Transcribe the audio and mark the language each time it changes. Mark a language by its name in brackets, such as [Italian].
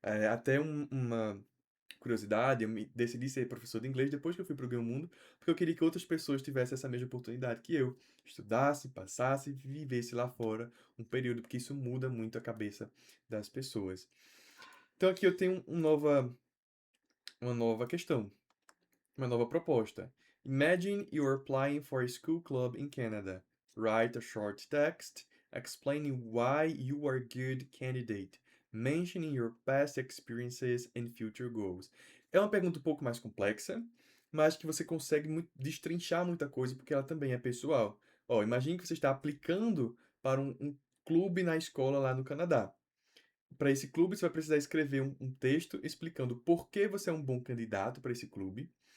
[Portuguese] Até uma curiosidade, eu decidi ser professor de inglês depois que eu fui para o Ganho Mundo, porque eu queria que outras pessoas tivessem essa mesma oportunidade que eu. Estudasse, passasse, vivesse lá fora um período, porque isso muda muito a cabeça das pessoas. Então aqui eu tenho uma nova questão, uma nova proposta. [English] Imagine you're applying for a school club in Canada. Write a short text explaining why you are a good candidate. mentioning your past experiences and future goals. [Portuguese] É uma pergunta um pouco mais complexa, mas que você consegue destrinchar muita coisa, porque ela também é pessoal. Ó, imagine que você está aplicando para um clube na escola lá no Canadá. Para esse clube, você vai precisar escrever um texto explicando por que você é um bom candidato para esse clube.